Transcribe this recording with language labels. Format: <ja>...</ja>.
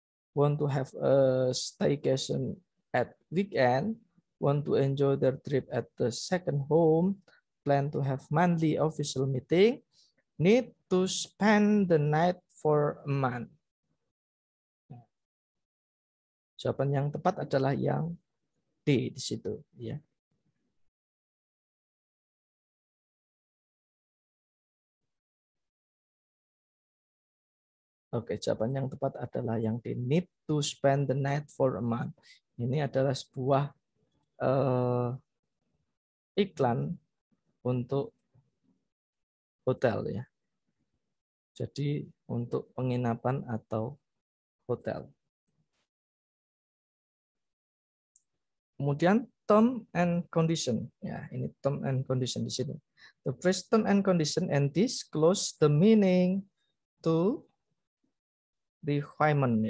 <en>Want to have a staycation at weekend, want to enjoy their trip at the second home, plan to have monthly official meeting, need to spend the night for a month.</en> <id>Jawaban yang tepat adalah yang D di situ, ya. Oke, jawaban yang tepat adalah yang D,</id> <en>need to spend the night for a month.</en> <id>Ini adalah sebuah iklan untuk hotel, ya. Jadi untuk penginapan atau hotel. Kemudian term and condition. Ya, ini term and condition di sini.</id> <en>The phrase term and condition and disclose the meaning to requirement.</en>